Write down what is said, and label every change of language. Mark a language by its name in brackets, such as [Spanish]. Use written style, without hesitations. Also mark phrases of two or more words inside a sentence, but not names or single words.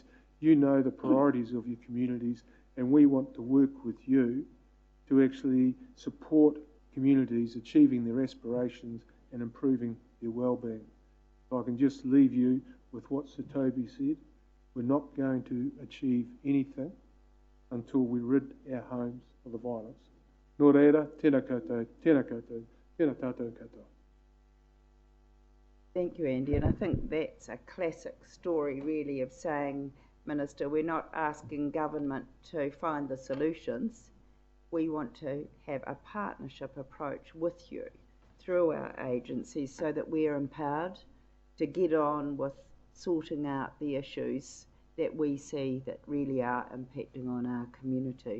[English] You know the priorities of your communities, and we want to work with you to actually support communities achieving their aspirations and improving their well-being. If I can just leave you with what Sir Toby said, we're not going to achieve anything until we rid our homes of the violence. [Māori] Nō reira, tēnā koutou, tēnā koutou, tēnā tātou katoa. [English] Thank you, Andy. And I think that's a classic story, really, of saying, Minister, we're not asking government to find the solutions. We want to have a partnership approach with you through our agencies so that we're empowered to get on with sorting out the issues that we see that really are impacting on our community.